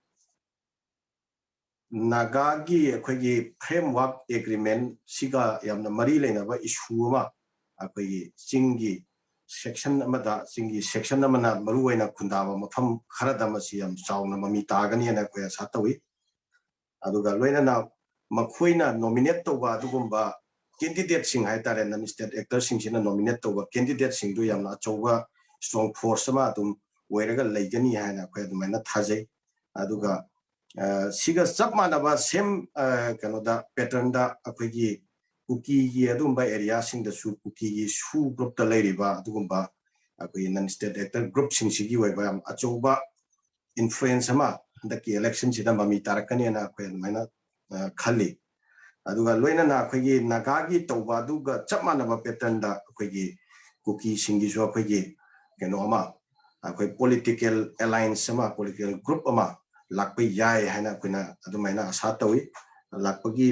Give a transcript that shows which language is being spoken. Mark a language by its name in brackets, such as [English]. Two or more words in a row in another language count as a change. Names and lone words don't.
[Manipuri] nagagi akoigi [English] framework agreement [Manipuri] siga yamna mari leinaba issue ama akoigi chingi section amada chingi section amana maru oina khundaba mafam kharada masi yam chauna mami tagani ana koya satawi aduga loina na makoina nominate toba adugumba candidate sing haitare [English] non state actor [Manipuri] sing sina nominate toba candidate sing du yamna chowa [English] strong force [Manipuri] ma adum oiraga leigani haina ko adumena thajai aduga siga chap manaba same kanoda pattern da akogi kuki gi adumba area sing da su kuki gi su group ta leiriba adugumba akoi [English] non state actor group [Manipuri] sing sigi oiba am achoba influence ama [English] the election [Manipuri] sida mami tarakani na ko adumena khali aduga loina na akogi nagagi toba duga chapmana ba pattern da akogi kuki singi so akogi keno ama akoi [English] political alliance [Manipuri] ama [English] political group [Manipuri] ama lakpai yai haina kuina adumaina asa tawi lakpagi